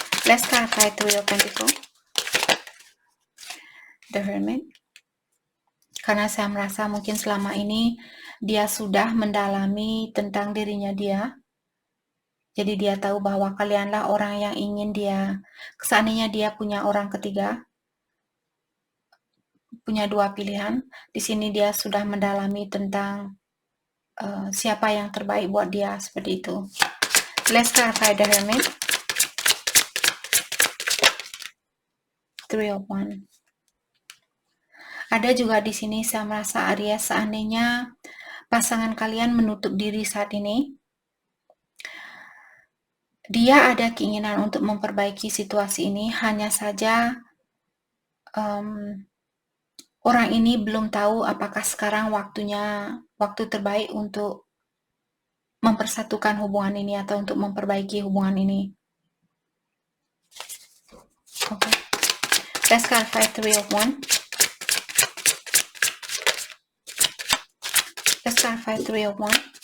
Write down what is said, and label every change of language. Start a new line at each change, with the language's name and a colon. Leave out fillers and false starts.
English: Let's clarify Three of Pentacles. The Hermit.
Indonesian: Karena saya merasa mungkin selama ini dia sudah mendalami tentang dirinya dia. Jadi dia tahu bahwa kalianlah orang yang ingin dia, seandainya dia punya orang ketiga, punya dua pilihan. Di sini dia sudah mendalami tentang siapa yang terbaik buat dia, seperti itu.
English: Let's clarify the Hermit.
Indonesian: Three of Wands. Ada juga di sini saya merasa Aries, seandainya pasangan kalian menutup diri saat ini, dia ada keinginan untuk memperbaiki situasi ini, hanya saja orang ini belum tahu apakah sekarang waktu terbaik untuk mempersatukan hubungan ini atau untuk memperbaiki hubungan ini. Oke.
English: Let's clarify Three of Wands. Let's clarify Three of Wands.